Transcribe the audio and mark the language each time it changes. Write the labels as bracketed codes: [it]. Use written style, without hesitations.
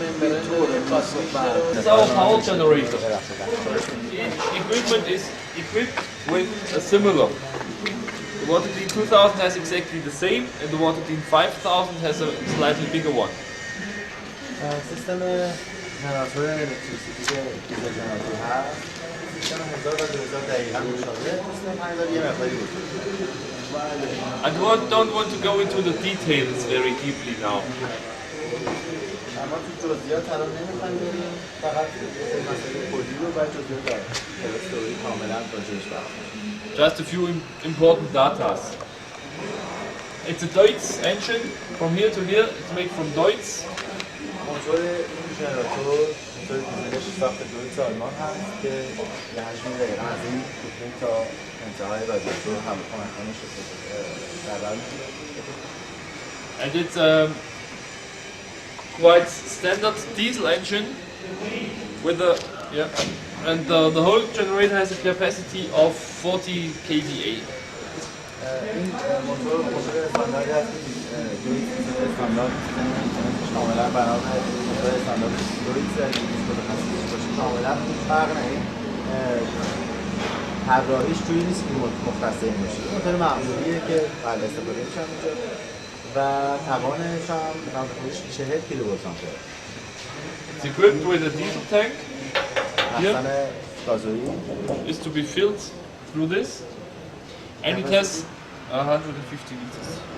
[en] This is our power generator. Each equipment is equipped with a similar. The Water Clean 2000 has exactly the same, and the Water Clean 5000 has a slightly bigger one. [fa] سیستم جنراتور الکتریسیتی که دیزل جنراتور هست، سیستم 1000 و 2000 دقیقاً مشابهه. سیستم 5000 یه مقداری بزرگه. [en] I don't want to go into the details very deeply now. [fa] اما تو جزئیات الان نمیخوایم بریم، فقط مسئله کلی رو و جزئیات داریم. استوری کاملا راجعش بحث. [en] Just a few important data. It's a Deutz engine. From here to here, it's made from Deutz. [fa] موتور این ژنراتور موتور دیزلش ساخت دویتس آلمان هست که یه حجمی دقیقاً از این کوپلینگ تا انتهای رادیاتور همکنش در [en] And it's a quite standard diesel engine with a and the whole generator has a capacity of 40 kVA. [fa] این موتور استانداردی هست که دویتس استاندارد کاملا برابر موتور استاندارد دویتس باشه، کاملا فرق نمی‌کنه. طراحیش جوری نیست که مختص این باشه. موتور معمولیه که بله استفاده میشه اونجا و توانش هم خودش 40 کیلووات آمپر. [en] It's equipped with a diesel tank. [fa] مخزن گازوئیل [en] Is to be filled through this, and it has 150 liters.